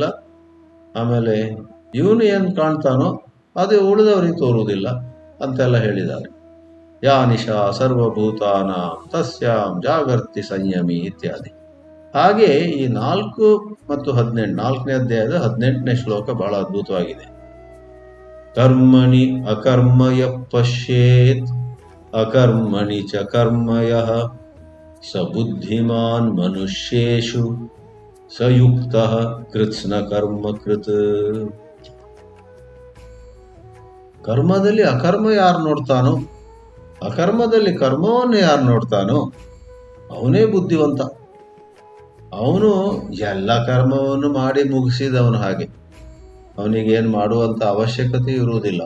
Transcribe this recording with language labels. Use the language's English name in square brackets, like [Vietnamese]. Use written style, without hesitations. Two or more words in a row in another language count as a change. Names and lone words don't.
[Kannada] ಆಮೇಲೆ ಇವನು ಏನು ಕಾಣ್ತಾನೋ ಅದು ಉಳಿದವರಿಗೆ ತೋರುವುದಿಲ್ಲ ಅಂತೆಲ್ಲ ಹೇಳಿದ್ದಾರೆ. [Sanskrit] ಯಾ ನಿಶಾ ಸರ್ವಭೂತಾನ ತಸ್ಯಾಂ ಜಾಗರ್ತಿ ಸಂಯಮಿ ಇತ್ಯಾದಿ. [Kannada] ಹಾಗೆ ಈ 4 ಮತ್ತು 18, 4ನೇ ಅಧ್ಯಾಯದ 18ನೇ ಶ್ಲೋಕ ಬಹಳ ಅದ್ಭುತವಾಗಿದೆ. [Sanskrit] ಕರ್ಮಣಿ ಅಕರ್ಮಯ ಪಶ್ಯೇತ್ ಅಕರ್ಮಣಿ ಚ ಕರ್ಮಯಃ ಸ ಬುದ್ಧಿಮಾನ್ ಮನುಷ್ಯೇಷು ಸಯುಕ್ತಃ ಕೃತ್ಸ್ನ ಕರ್ಮ ಕೃತ್. [Kannada] ಕರ್ಮದಲ್ಲಿ ಅಕರ್ಮ ಯಾರು ನೋಡ್ತಾನೋ, ಅಕರ್ಮದಲ್ಲಿ ಕರ್ಮವನ್ನು ಯಾರು ನೋಡ್ತಾನೋ ಅವನೇ ಬುದ್ಧಿವಂತ. ಅವನು ಎಲ್ಲ ಕರ್ಮವನ್ನು ಮಾಡಿ ಮುಗಿಸಿದವನು. ಹಾಗೆ ಅವನಿಗೇನು ಮಾಡುವಂತ ಅವಶ್ಯಕತೆ ಇರುವುದಿಲ್ಲ.